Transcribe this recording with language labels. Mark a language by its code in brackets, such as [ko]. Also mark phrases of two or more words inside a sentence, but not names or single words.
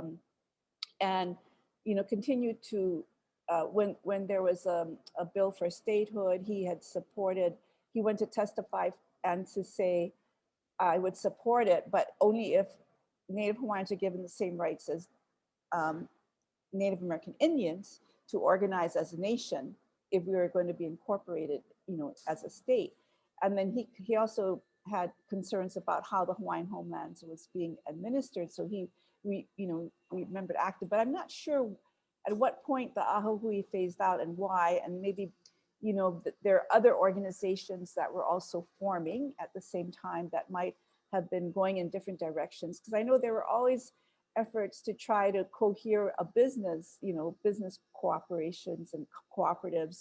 [en] and continue to, when there was a bill for statehood, he went to testify and to say, I would support it, but only if Native Hawaiians are given the same rights as Native American Indians to organize as a nation if we were going to be incorporated, as a state. And then he also had concerns about how the Hawaiian Homelands was being administered. So we remembered active, but I'm not sure at what point the ʻAha Hui phased out and why, and maybe there are other organizations that were also forming at the same time that might have been going in different directions. Because I know there were always efforts to try to cohere a business, business cooperations and cooperatives.